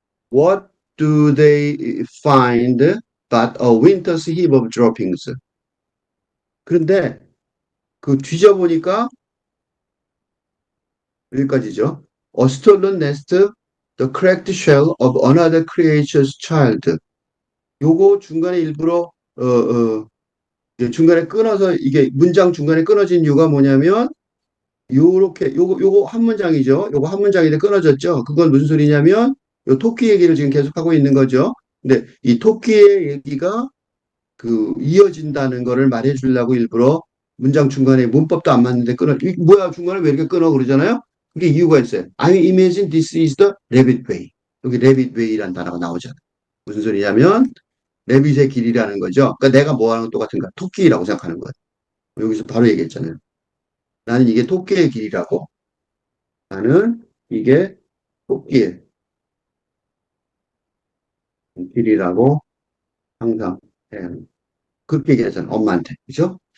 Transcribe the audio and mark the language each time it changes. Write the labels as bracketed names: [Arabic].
[English] What do they find but a winter's heap of droppings? [Korean] 그런데 그 뒤져보니까 여기까지죠. [English] A stolen nest, the cracked shell of another creature's child. [Korean] 요거 중간에 일부러 중간에 끊어서 이게 문장 중간에 끊어진 이유가 뭐냐면 요렇게 요거 한 문장이죠. 요거 한 문장인데 끊어졌죠. 그건 무슨 소리냐면 요 토끼 얘기를 지금 계속하고 있는 거죠. 근데 이 토끼의 얘기가 이어진다는 거를 말해 주려고 일부러 문장 중간에 문법도 안 맞는데 끊어. 뭐야 중간에 왜 이렇게 끊어 그러잖아요. 그게 이유가 있어요. [English] I imagine this is the rabbit way. [Korean] 여기 rabbit way라는 단어가 나오잖아요. 무슨 소리냐면 레빗의 길이라는 거죠. 그러니까 내가 뭐 하는 건 똑같은 거야. 토끼라고 생각하는 거예요. 여기서 바로 얘기했잖아요. 나는 이게 토끼의 길이라고. 나는 이게 토끼의 길이라고 항상 그렇게 얘기하잖아요. 엄마한테. 그죠?